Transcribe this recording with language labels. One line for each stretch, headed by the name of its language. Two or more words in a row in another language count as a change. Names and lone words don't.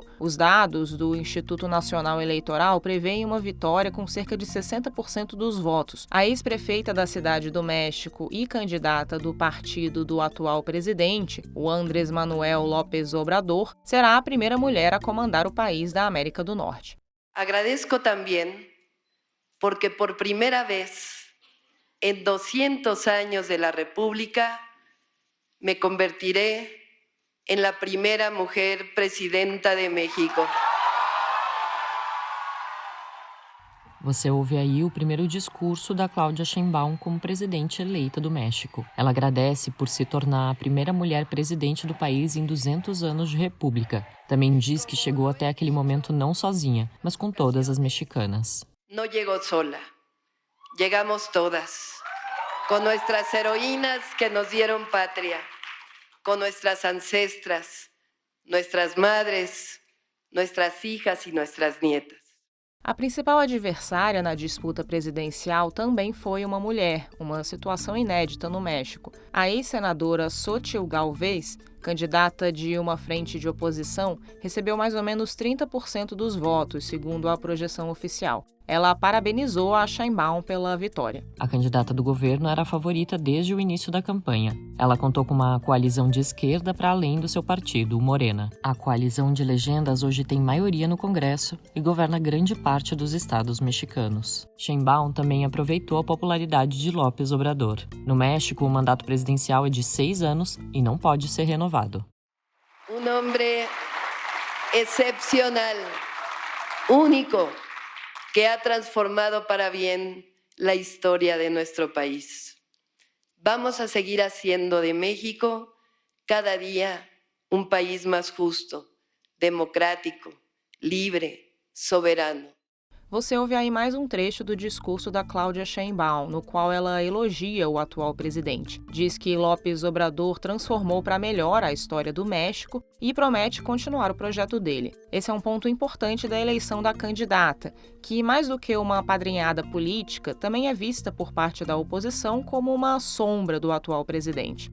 Portuguese: Os dados do Instituto Nacional Eleitoral prevêem uma vitória com cerca de 60% dos votos. A ex-prefeita da Cidade do México e candidata do partido do atual presidente, o Andrés Manuel López Obrador, será a primeira mulher a comandar o país da América do Norte. Agradeço também porque por primeira vez
Spanish: en 200 años de la República, me convertiré en la primera mujer presidenta de México.
Portuguese: Você ouve aí o primeiro discurso da Claudia Sheinbaum como presidente eleita do México. Ela agradece por se tornar a primeira mulher presidente do país em 200 anos de república. Também diz que chegou até aquele momento não sozinha, mas com todas as mexicanas. Não chegou sola.
Spanish: Llegamos todas, con nuestras heroínas que nos dieron patria, con nuestras ancestras, nuestras madres, nuestras hijas y nuestras nietas.
Portuguese: A principal adversária na disputa presidencial também foi uma mulher, uma situação inédita no México. A ex-senadora Xochitl Gálvez, candidata de uma frente de oposição, recebeu mais ou menos 30% dos votos, segundo a projeção oficial. Ela parabenizou a Sheinbaum pela vitória. A candidata do governo era a favorita desde o início da campanha. Ela contou com uma coalizão de esquerda para além do seu partido, o Morena. A coalizão de legendas hoje tem maioria no Congresso e governa grande parte dos estados mexicanos. Sheinbaum também aproveitou a popularidade de López Obrador. No México, o mandato presidencial é de 6 anos e não pode ser renovado. Um homem excepcional, único,
Spanish: que ha transformado para bien la historia de nuestro país. Vamos a seguir haciendo de México cada día un país más justo, democrático, libre, soberano.
Portuguese: Você ouve aí mais um trecho do discurso da Claudia Sheinbaum, no qual ela elogia o atual presidente. Diz que López Obrador transformou para melhor a história do México e promete continuar o projeto dele. Esse é um ponto importante da eleição da candidata, que, mais do que uma apadrinhada política, também é vista por parte da oposição como uma sombra do atual presidente.